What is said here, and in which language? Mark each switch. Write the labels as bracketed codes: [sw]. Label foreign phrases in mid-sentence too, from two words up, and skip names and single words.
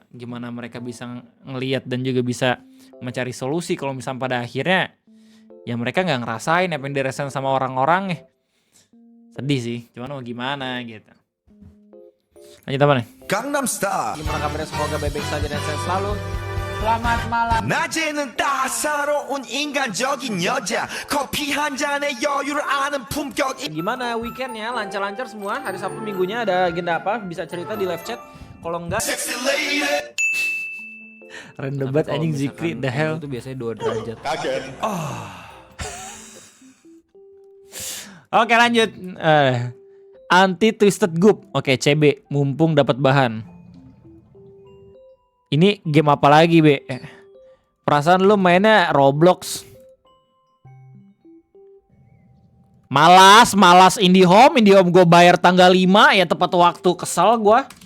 [id] Gimana mereka bisa ngelihat dan juga bisa mencari solusi kalau misalnya pada akhirnya ya mereka nggak ngerasain apa yang dirasain sama orang-orang ya. Sedih sih, cuman mau gimana gitu. Lanjut apa nih? Gangnam Style. Gimana kabarnya? Semoga baik-baik saja dan sehat selalu. Selamat malam. [ko] 낮에는 따사로운 인간적인 여자 커피 한 잔에 여유를 아는 품격 [id] Gimana weekendnya? Lancar-lancar semua? Hari Sabtu minggunya ada agenda apa? Bisa cerita di live chat. Kalau enggak, [en] Sexy lady. [id] random banget anjing Zikri, [en] the hell. [id] Itu biasanya 2 derajat. Kaget. Oke lanjut. Anti Twisted Goop. Oke CB, mumpung dapat bahan. Ini game apa lagi, Be? Perasaan lu mainnya Roblox. Malas IndiHome gue bayar tanggal 5 ya tepat waktu, kesel gue.